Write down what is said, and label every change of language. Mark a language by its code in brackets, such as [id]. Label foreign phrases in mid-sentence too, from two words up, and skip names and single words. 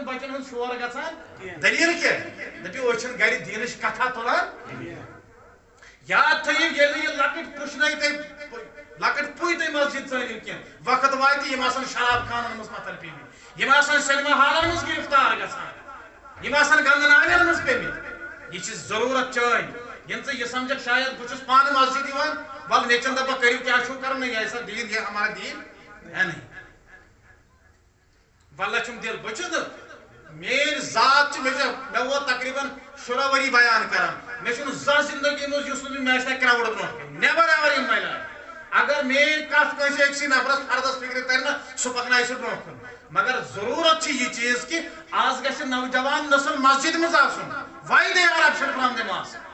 [ks] بچن ہُنٛد شور گژھان دلیٖل کیٛاہ دٔپِو أسۍ چھِنہٕ گرِ دیٖنٕچ کتھا تُلان یاد تھٲیِو ییٚلہِ نہٕ یہِ لۄکٕٹۍ پُشنٲے تۄہہِ لۄکٕٹۍ پُے تۄہہِ مسجد ژٲنِو کینٛہہ وقت واتہِ یِم آسن شراب خانن منٛز متھن پیٚمٕتۍ یِم آسن سینما ہالن منٛز گرفتار گژھان یِم آسن گنگہٕ نالین منٛز پیٚمٕتۍ یہِ چھِ ضروٗرت چٲنۍ ییٚلہِ ژٕ یہِ سمجھکھ شاید بہٕ چھُس پانہٕ مسجد یِوان ول نیچن دپکھ کٔرِو کیٛاہ چھُو کران [ur] یہ ایسا دیٖن یہ ہمارا دیٖن ہے نہیں [ks] واللہ چھُم دل بہٕ چھُس نہٕ میٲنۍ ذات چھِ مےٚ ووت تقریٖبن 16 ؤری بیان کران مےٚ چھُنہٕ زانٛہہ زندگی منٛز یُس نہٕ مےٚ آسہِ ہا کرٛاوُڈ برونٛٹھ کَنۍ [en] never ever in my life [ks] اگر میٲنۍ کتھ کٲنٛسہِ أکسٕے نفرس فردس فکرِ ترِ نہ سُہ پکنایہِ سُہ برونٛٹھ کُن مگر ضروٗرت چھِ یہِ چیٖز کہِ آز گژھِ نوجوان نسل مسجد منٛز آسُن [en] why they are option from the mass